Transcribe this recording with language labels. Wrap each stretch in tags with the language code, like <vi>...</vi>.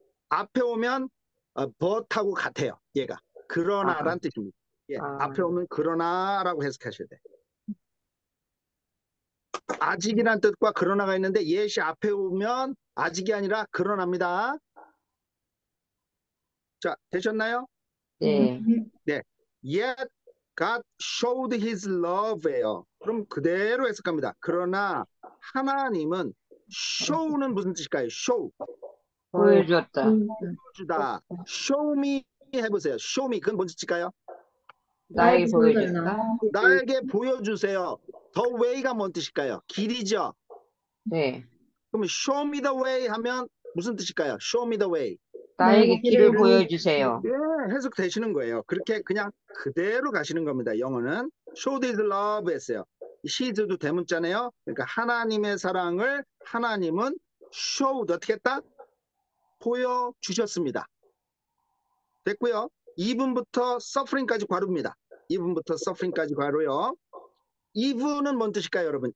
<ko>앞에 오면 but하고 같아요. 얘가. 그러나라는 뜻입니다. 예, 앞에 오면 그러나라고 해석하셔야 돼요. 아직이라는 뜻과 그러나가 있는데 yet이 앞에 오면 아직이 아니라 그러나입니다. 자, 되셨나요? 네. 네.</ko> <en>Yet God showed his love</en> <ko>예요. 그럼 그대로 해석합니다. 그러나 하나님은 show는 무슨 뜻일까요?</ko> <en>show.</en> <ko>보여주었다. 보여주다.</ko> <en>show me</en> <ko>해보세요.</ko> <en>show me.</en> <ko>그건 뭔 뜻일까요? 나에게 보여줬다. 나에게 보여주세요. The way가 뭔 뜻일까요? 길이죠. 네. 그러면</ko> <en>show me the way</en> <ko>하면 무슨 뜻일까요?</ko> <en>show me the way.</en> <ko>나에게 길을 보여주세요. 예, 해석되시는 거예요. 그렇게 그냥 그대로 가시는 겁니다. 영어는</ko> <en>showed his love</en> <ko>했어요. show도 대문자네요. 그러니까 하나님의 사랑을 하나님은 showed 어떻게 했다? 보여주셨습니다. 됐고요. 2분부터 suffering까지 괄호입니다. 2분부터 suffering까지 괄호요. even은 뭔 뜻일까요, 여러분?</ko>